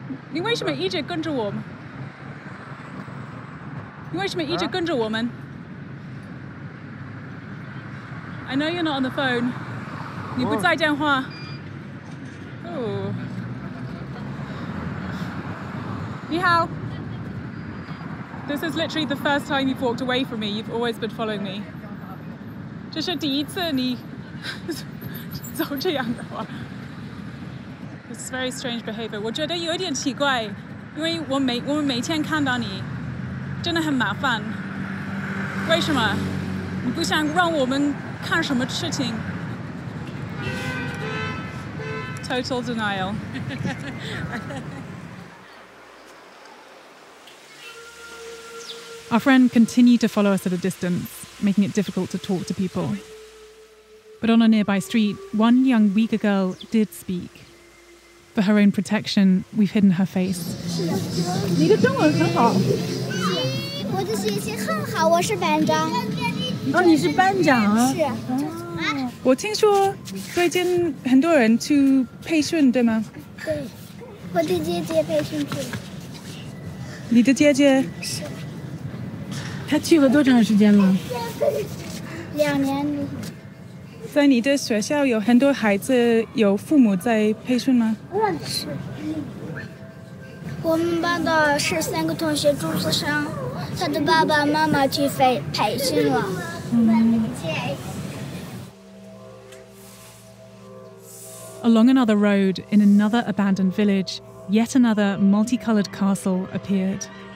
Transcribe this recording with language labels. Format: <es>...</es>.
<zh>你为什么一直跟着我们？你为什么一直跟着我们？</zh> <en>I know you're not on the phone.</en> <zh>你不在电话。Oh. 你好。</zh> <en>This is literally the first time you've walked away from me. You've always been following me.</en> <zh>这是第一次你走这样的话。</zh> <en>It's very strange behavior.</en> <zh>我觉得有一点奇怪，因为我们每天看到你，真的很麻烦。为什么？你不想让我们？看什么事情</zh> <en>Total denial. Our friend continued to follow us at a distance, making it difficult to talk to people. But on a nearby street, one young Uighur girl did speak. For her own protection, we've hidden her face.</en> <zh>你的中文很好。我的学习很好，我是班长。哦，你是班长啊？是。我听说最近很多人去培训，对吗？对，我的姐姐培训去。你的姐姐？是。她去了多长时间了？2年。在你的学校有很多孩子有父母在培训吗？是。我们班的13个同学住宿生，他的爸爸妈妈去培训了。</zh> <en>Along another road, in another abandoned village, yet another multicolored castle appeared.</en>